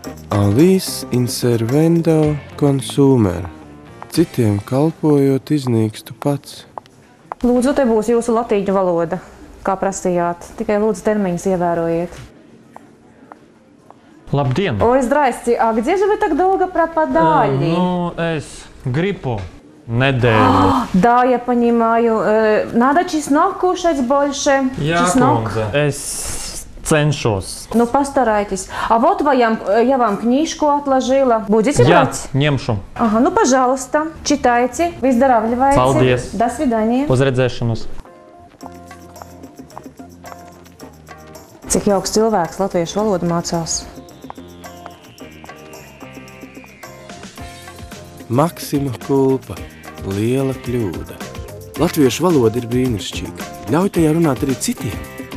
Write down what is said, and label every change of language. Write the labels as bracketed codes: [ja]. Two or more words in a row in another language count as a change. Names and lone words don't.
[la] Alis inservendo consumer. [lv] Citiem kalpojot iznīkstu pats. Lūdzu, te būs jūsu latīņu valoda, kā prasījāt. Tikai lūdzu termiņus ievērojiet. Labdien! [ru] Ой, здрасте. А где же вы так долго пропадали? Гриппу. Неделю. Да, я понимаю. Надо чеснок кушать больше. Чеснок. [lv] Cenšos. [ru] Ну, постарайтесь. А вот я вам книжку отложила. Будете брать? [lv] Ņemšu. [ru] Ага, ну, пожалуйста, читайте, выздоравливайте. [lv] Paldies. [ru] До свидания. [lv] Uz redzēšanos. Cik jauks cilvēks latviešu valodu mācās. [la] Maksima kulpa. [lv] Liela kļūda. Latviešu valoda ir brīnišķīga. Ļauj tajā runāt arī citiem.